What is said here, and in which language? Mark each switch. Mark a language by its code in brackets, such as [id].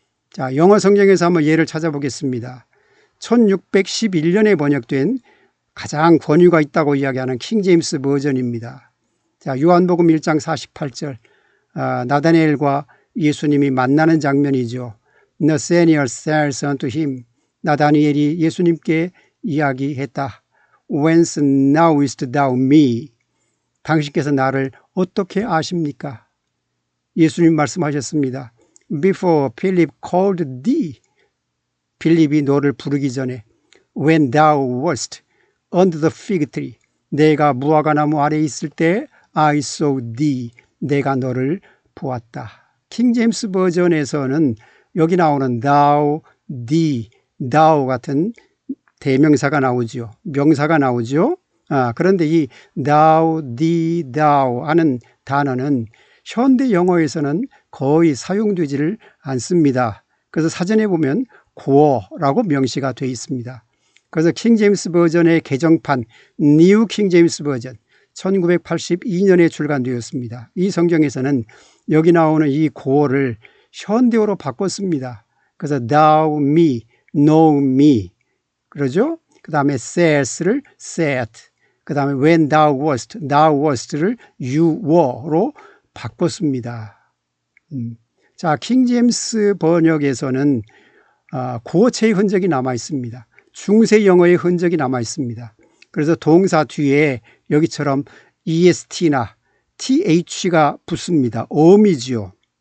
[ko] 자, 영어 성경에서 한번 예를 찾아보겠습니다. 1611년에 번역된 가장 권위가 있다고 이야기하는 킹 제임스 버전입니다. 자, 요한복음 1장 48절, 나다니엘과 예수님이 만나는 장면이죠. [en] Nathanael says unto him, [ko] 나다니엘이 예수님께 이야기했다. [en] Whence knowest thou me? [ko] 당신께서 나를 어떻게 아십니까? 예수님 말씀하셨습니다. [en] Before Philip called thee. [ko] 빌립이 너를 부르기 전에 [en] When thou wast under the fig tree. [ko] 내가 무화과나무 아래에 있을 때 [en] I saw thee. [ko] 내가 너를 보았다. 킹 제임스 버전에서는 여기 나오는 thou, thee thou 같은 대명사가 나오죠. 명사가 나오죠. 그런데 이 thou, thee, thou 하는 단어는 현대 영어에서는 거의 사용되지를 않습니다. 그래서 사전에 보면 고어라고 명시가 되어 있습니다. 그래서 킹제임스 버전의 개정판 뉴 킹제임스 버전 1982년에 출간되었습니다. 이 성경에서는 여기 나오는 이 고어를 현대어로 바꿨습니다. 그래서 thou, me, know me 그러죠. 그 다음에 says를 said, 그 다음에 when thou wast를 you were로 바꿨습니다. 자, 킹제임스 번역에서는 고어체의 흔적이 남아 있습니다. 중세 영어의 흔적이 남아 있습니다. 그래서 동사 뒤에 여기처럼 est나 th가 붙습니다. 어미지요.